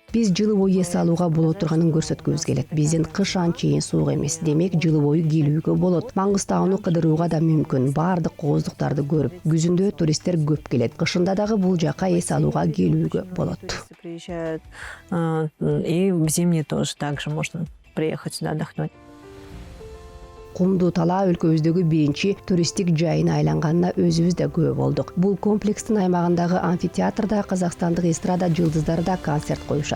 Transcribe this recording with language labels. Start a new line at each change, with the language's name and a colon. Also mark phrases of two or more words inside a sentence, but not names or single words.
Kyrgyz: Биз жылы бою эс алууга боло турганын көрсөткүбүз келет. Биздин кыш анчейин суук эмес. Демек жылы бою келүүгө болот. Маңгыстауну кыдырууга да мүмкүн. Баардык кооздуктарды көрүп, күзүндө туристтер көп келет. Кышында дагы бул жака эс алууга келүүгө болот.
Russian: Приезжают, и в зимние тоже также можно приехать сюда отдохнуть.
Kyrgyz: Кумдуу Талаа өлкөбүздөгү биринчи туристтик жайына айланганына өзүбүз да күбө болдук. Бул комплекстин аймагындагы амфитеатрда казакстандык эстрада жылдыздары да концерт коюшат.